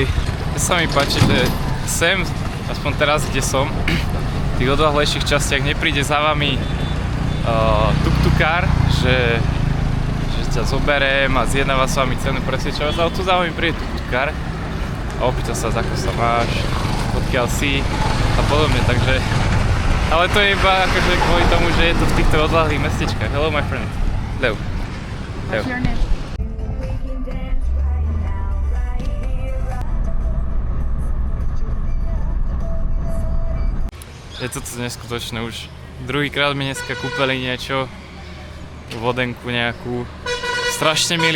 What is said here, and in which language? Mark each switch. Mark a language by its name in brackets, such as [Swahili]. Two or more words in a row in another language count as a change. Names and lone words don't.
[Slovak] To sa mi páči, že sem, aspoň teraz kde som, v tých odľahlejších častiach nepríde za vami tuk-tukár, že ťa zoberiem a zjednáva s vami cenu presvedčovať, ale tu za vami príde tuk-tukár a opýta sa, ako sa máš, odkiaľ si a podobne, takže ale to je iba akože kvôli tomu, že je to v týchto odľahlých mestečkách. [English] Hello my friend. Hello. What's your name? [Slovak] Je to neskutočné, už druhýkrát mi dneska kúpili niečo, vodenku nejakú, strašne milý.